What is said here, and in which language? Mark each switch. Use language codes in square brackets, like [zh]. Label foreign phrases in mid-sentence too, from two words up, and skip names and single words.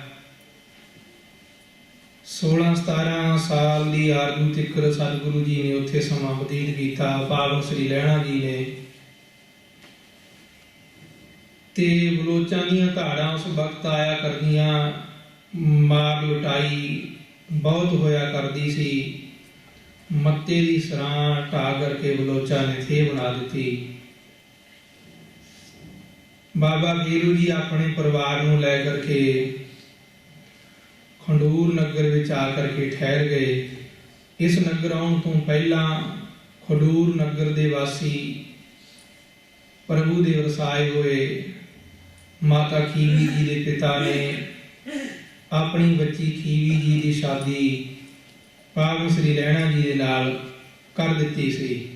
[pa] 16-17 ਸਾਲ ਦੀ ਆਰਜ਼ੂ ਤਿੱਕਰ ਸਤਿਗੁਰੂ ਜੀ ਨੇ ਉੱਥੇ ਸਮਾਂ ਬਤੀਤ ਕੀਤਾ। ਪਾਵਨ ਸ੍ਰੀ ਲਹਿਣਾ ਜੀ ਨੇ ਤੇ ਬਲੋਚਾਂ ਦੀਆਂ ਧਾੜਾਂ ਉਸ ਵਕਤ ਆਇਆ ਕਰਦੀਆਂ। ਮਾਰ ਲੁਟਾਈ ਬਹੁਤ ਹੋਇਆ ਕਰਦੀ ਸੀ। ਮੱਤੇ ਕੀ ਸਰਾਂ ਢਾ ਕਰਕੇ ਬਲੋਚਾ ਨੇ ਥੇ ਬਣਾ ਦੀ। ਬਾਬਾ ਫੇਰੂ ਜੀ ਅਪਣੇ ਪਰਿਵਾਰ ਨੂੰ ਲੈ ਕਰਕੇ ਖੰਡੂਰ ਨਗਰ ਵਿਚ ਆਕਰ ਕੇ ਠਹਿਰ ਗਏ। ਇਸ ਨਗਰ ਆਉਣ ਤੋ ਪਹਿਲਾ ਖਡੂਰ ਨਗਰ ਦੇ ਵਾਸੀ ਪ੍ਰਭੂ ਦੇ ਵਰਸਾਏ ਹੋਏ ਮਾਤਾ ਖੀਵੀ ਜੀ ਕੇ ਪਿਤਾ ਨੇ ਅਪਣੀ ਬੱਚੀ ਖੀਵੀ ਜੀ ਕੀ ਸ਼ਾਦੀ ਪਾਵਨ ਸ੍ਰੀ ਲੈਣਾ ਜੀ ਕੇ ਨਾਲ ਕਰ ਦਿੱਤੀ ਸੀ।